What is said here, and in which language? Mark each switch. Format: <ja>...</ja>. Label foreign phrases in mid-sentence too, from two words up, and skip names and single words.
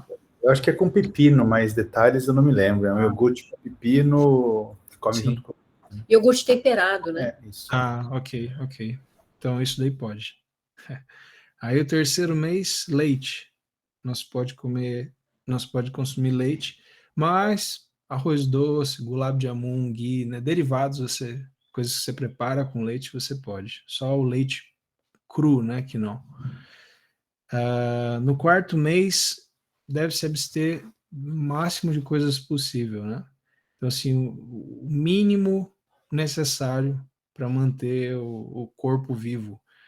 <pt>Eu acho que é com pepino, mas detalhes eu não me lembro. É um iogurte com pepino, come junto com... Iogurte temperado, né? Isso. Ok. Então isso daí pode. Aí o terceiro mês, leite. Nós pode consumir leite, mas arroz doce, gulab jamun, ghee, né, derivados, coisas que você prepara com leite, você pode. Só o leite cru, né, que não. No quarto mês, deve se abster o máximo de coisas possível, né? Então, assim, o mínimo necessário para manter o corpo vivo.</pt>